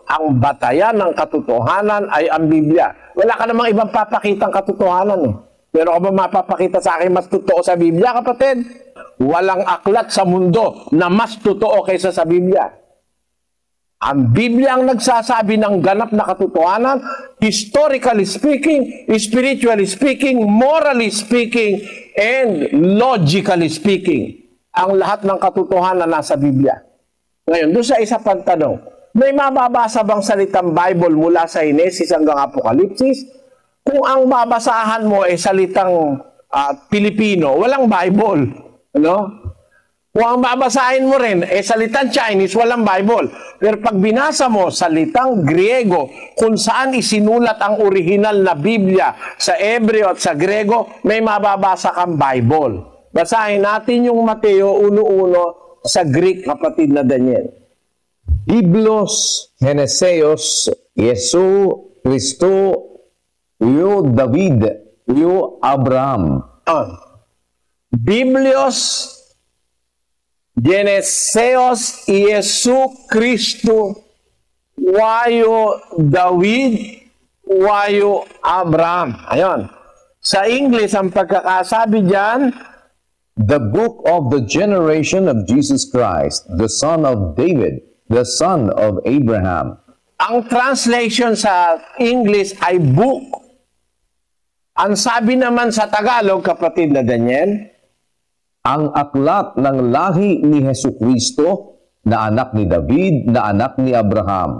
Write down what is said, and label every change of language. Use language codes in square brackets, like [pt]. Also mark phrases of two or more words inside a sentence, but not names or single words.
[tl] Ang batayan ng katotohanan ay ang Biblia. Wala ka namang ibang papakitang katotohanan Pero ka ba mapapakita sa akin mas totoo sa Biblia, kapatid? Walang aklat sa mundo na mas totoo kaysa sa Biblia. Ang Biblia ang nagsasabi ng ganap na katotohanan, [en] historically speaking, spiritually speaking, morally speaking, and logically speaking. [tl] Ang lahat ng katotohanan nasa Biblia. Ngayon, doon sa isa pang tanong, may mababasa bang salitang Bible mula sa Henesis hanggang Apokalipsis? Kung ang babasahan mo ay salitang Pilipino, walang Bible. Kung ang babasahin mo rin ay salitang Chinese, walang Bible. Pero pag binasa mo salitang Griego, kung saan isinulat ang original na Biblia sa Hebreo at sa Grego, may mababasa kang Bible. Basahin natin yung Mateo 1:1 sa Greek, kapatid na Daniel. [el] Βίβλος γενέσεως Ἰησοῦ Χριστοῦ υἱοῦ Δαυὶδ υἱοῦ Ἀβραάμ. Βίβλος γενέσεως Ἰησοῦ Χριστοῦ υἱοῦ Δαυὶδ υἱοῦ Ἀβραάμ. [tl] Ayon. Sa English, ang pagkakasabi dyan, [en] the book of the generation of Jesus Christ, the son of David, the son of Abraham. [tl] Ang translation sa English ay book. Ang sabi naman sa Tagalog, kapatid na Daniel, ang aklat ng lahi ni Jesucristo, na anak ni David, na anak ni Abraham.